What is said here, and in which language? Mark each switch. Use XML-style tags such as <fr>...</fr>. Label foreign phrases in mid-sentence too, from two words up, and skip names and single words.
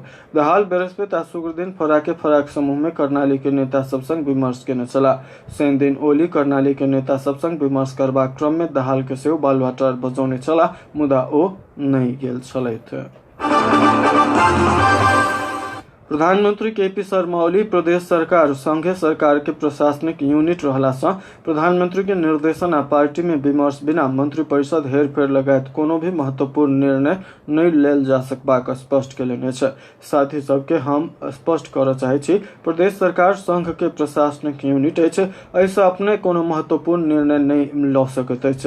<mai>बहाल बृहस्पति आ शुक्र दिन फराक समूह में कर्णाली के नेता सब संग विमर्श केने छला। शनि दिन ओली कर्णाली के नेता सब संग विमर्श करबाक क्रम में दहाल के सेहो बालुआटार बजौने छला, मुदा ओ नहीं गेल छलथि। प्रधानमंत्री केपी शर्मा ओली प्रदेश सरकार संघीय सरकार के प्रशासनिक यूनिट रहला सँ प्रधानमंत्री के निर्देशन आ पार्टी में विमर्श बिना मंत्री परिषद हेरफेर लगायत कोनो भी महत्वपूर्ण निर्णय नहीं लेल जा सकबाक स्पष्ट केलनि अछि। साथ ही सबके हम स्पष्ट करय चाहै छी, प्रदेश सरकार संघ के प्रशासनिक यूनिट अछि, एहिसँ अपने कोनो महत्वपूर्ण निर्णय नहीं लऽ सकैत अछि।</mai>